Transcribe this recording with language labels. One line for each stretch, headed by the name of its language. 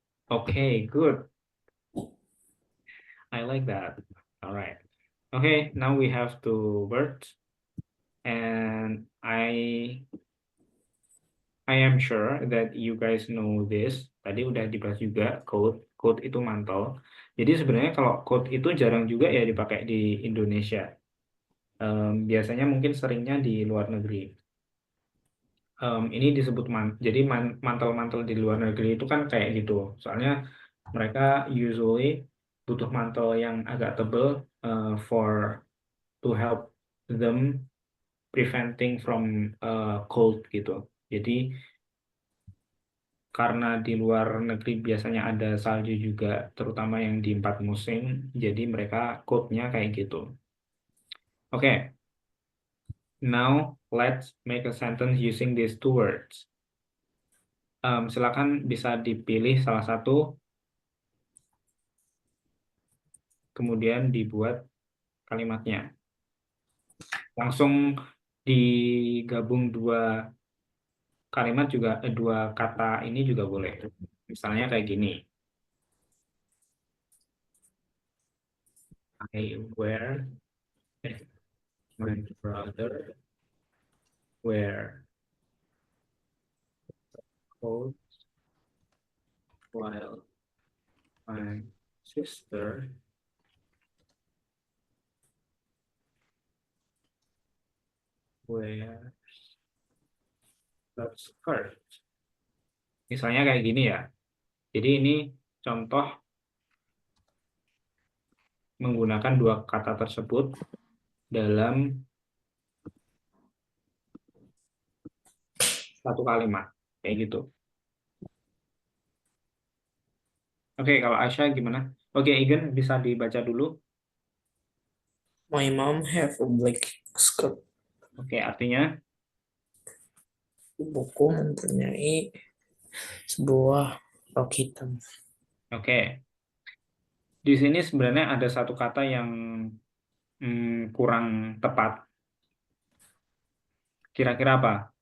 English: Okay, good. I like that. All right. Okay, now we have 2 words. And I am sure that you guys know this.
Indonesian: Tadi udah dibahas juga coat. Coat itu mantel. Jadi sebenarnya kalau coat itu jarang juga ya dipakai di Indonesia. Biasanya mungkin seringnya di luar negeri. Ini disebut jadi mantel-mantel di luar negeri itu kan kayak gitu. Soalnya mereka
English: usually
Indonesian: butuh mantel yang agak tebal
English: for to help them preventing from cold
Indonesian: gitu. Jadi karena di luar negeri biasanya ada salju juga, terutama yang di 4 musim, jadi mereka coatnya kayak gitu.
English: Oke, now let's make a sentence using these two words.
Indonesian: Silakan bisa dipilih salah satu, kemudian dibuat kalimatnya. Langsung digabung dua kalimat juga, dua kata ini juga boleh. Misalnya kayak gini.
English: I wear, my brother wear coat while my sister wears a skirt.
Indonesian: Misalnya kayak gini ya. Jadi ini contoh menggunakan dua kata tersebut dalam satu kalimat. Kayak gitu. Oke, kalau Aisyah gimana? Oke, Igen bisa dibaca dulu.
English: My mom have a black skirt.
Indonesian: Oke, artinya Ibuku mempunyai sebuah rok hitam. oke. Di sini sebenarnya ada satu kata yang kurang tepat. Kira-kira apa?